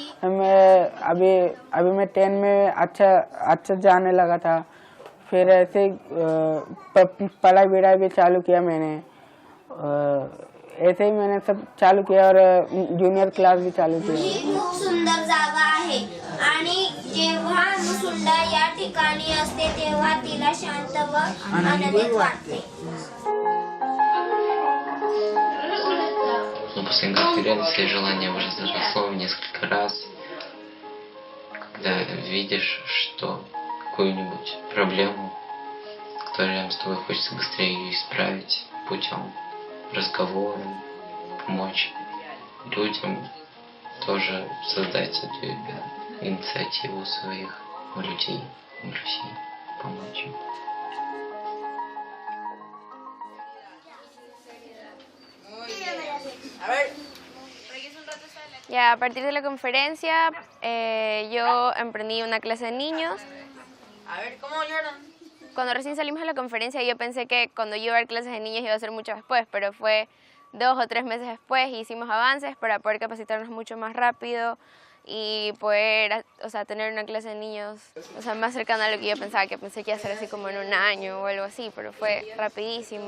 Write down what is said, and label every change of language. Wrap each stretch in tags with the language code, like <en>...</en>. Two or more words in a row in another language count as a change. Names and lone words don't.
<hi>मैं अभी मैं 10 में अच्छा जाने लगा था, फिर ऐसे पढ़ाई विढ़ाई भी चालू किया मैंने, ऐसे ही मैंने सब चालू किया और जूनियर क्लास भी चालू किया.</hi> <mr>ही खूप सुंदर जागा आहे आणि जेव्हा मुसुंडा या ठिकाणी असते तेव्हा तिला शांत व आनंदित वाटते.</mr> <ru>После конференции желание возросло в несколько раз, когда видишь, что какую-нибудь проблему, которую рядом с тобой хочется быстрее ее исправить путем разговора, помочь людям, тоже создать эту инициативу своих людей в России, помочь им.</ru> <es>Ya, a partir de la conferencia yo emprendí una clase de niños. A ver, ¿cómo lloran? Cuando recién salimos de la conferencia yo pensé que cuando yo iba a dar clases de niños iba a ser mucho después, pero fue 2 o 3 meses después y hicimos avances para poder capacitarnos mucho más rápido y poder, o sea, tener una clase de niños, o sea, más cercana a lo que yo pensaba, que pensé que iba a ser así como en un año o algo así, pero fue rapidísimo.</es>